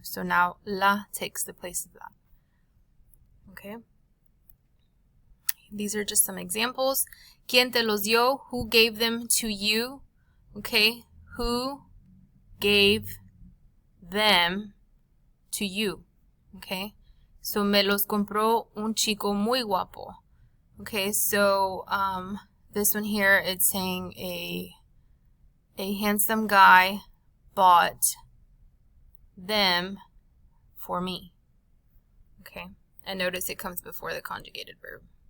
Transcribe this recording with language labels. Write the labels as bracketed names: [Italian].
[English] So now la takes the place of that. Okay, these are just some examples. [Spanish] ¿Quién te los dio? [English] Who gave them to you? Okay, who gave them to you? Okay, so [Spanish] me los compró un chico muy guapo. [English] Okay, so this one here, it's saying a handsome guy bought them for me. Okay, and notice it comes before the conjugated verb.